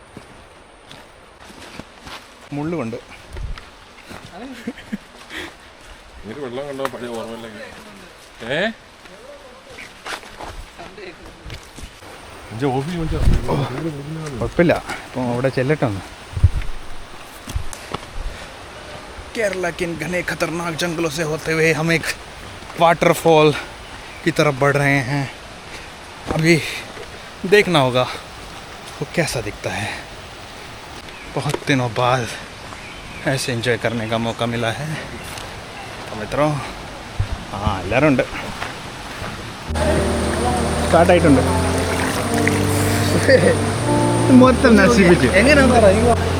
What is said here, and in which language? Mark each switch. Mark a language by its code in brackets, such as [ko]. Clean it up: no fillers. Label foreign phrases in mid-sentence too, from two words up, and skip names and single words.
[ml] മുള്ളുകൊണ്ട് ഇങ്ങനെ വെള്ളം കണ്ടോ പഴയ ഓർമ്മയില്ലെങ്കിൽ. കുഴപ്പമില്ല. അപ്പോൾ അവിടെ ചെല്ലട്ടെ ഒന്ന്. [hi] केरला के इन घने खतरनाक जंगलों से होते हुए हम एक वाटरफॉल की तरफ बढ़ रहे हैं. अभी देखना होगा वो कैसा दिखता है. बहुत दिनों बाद ऐसे एंजॉय करने का मौका मिला है. [ml] മിത്രോ എല്ലാവരും ഉണ്ട്. സ്റ്റാർട്ടായിട്ടുണ്ട്. മൊത്തം നശിപ്പിച്ചു. എങ്ങനെയാണെന്ന് പറയാം.